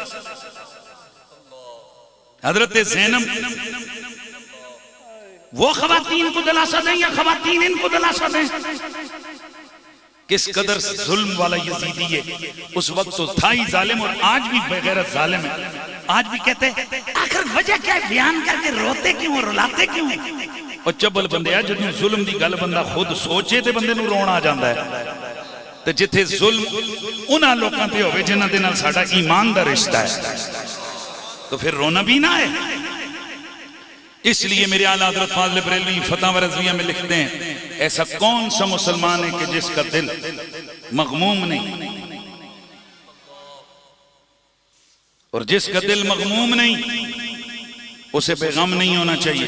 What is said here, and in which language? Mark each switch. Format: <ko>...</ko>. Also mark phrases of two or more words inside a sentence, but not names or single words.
<ur>حضرت زینب وہ خواتین کو دلاسا دیں یا خواتین ان کو دلاسا دیں؟ کس قدر ظلم والا یزیدی ہے، اس وقت تو تھا ہی ظالم، اور آج بھی بغیرت ظالم ہے۔ آج بھی کہتے ہیں آخر وجہ کیا ہے، بیان کر کے روتے کیوں اور رلاتے کیوں؟</ur> <pa>اور چبل بندے ہیں جتنے ظلم دی گل بندہ خود سوچے تے بندے نو رونا آ جاندہ ہے۔ تو جتھے ظلم انہاں لوکاں تے ہوئے جنہاں دے نال ساڈا ایمان دا رشتہ ہے، تو پھر رونا بھی نہ ہے۔</pa> <ur>اس لیے میرے اعلیٰ حضرت فاضل بریلوی فتاوی رضویہ میں لکھتے ہیں، ایسا کون سا مسلمان ہے کہ جس کا دل مغموم نہیں، اور جس کا دل مغموم نہیں اسے بے غم نہیں ہونا چاہیے۔</ur>